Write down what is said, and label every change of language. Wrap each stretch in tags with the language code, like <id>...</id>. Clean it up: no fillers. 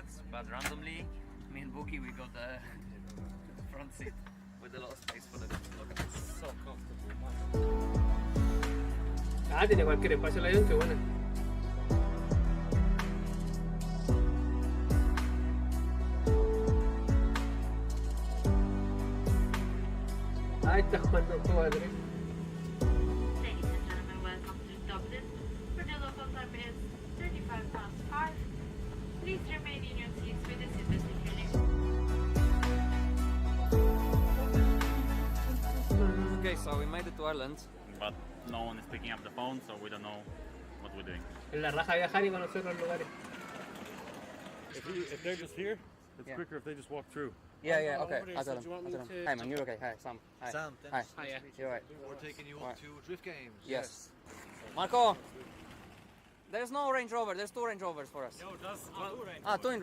<en>But randomly, me and Buki, we got the front seat with a lot of space for the dog. It's so comfortable, man.</en> <es>Ah, tiene cualquier espacio el avión, qué buena. Ahí está jugando un juego de tren.</es> <en>Ladies and gentlemen, welcome to Dublin. For the local time is 5:35. Please remain in your seats with the seatbelt secured. Okay, so we made it to Ireland. But no one is picking up the phone, so we don't know what we're doing.</en> <es>En la raja viajar y conocer los lugares.</es> <en>If they're just here, it's quicker if they just walk through. Yeah, okay. I'll tell them. Hi, man, you're okay. Hi, Sam. Hi. Sam, Hi. Hi, yeah. You're right. We're taking you up to Drift Games. Yes. Marco, there's no Range Rover. There's 2 Range Rovers for us. Yo, that's two Range</en>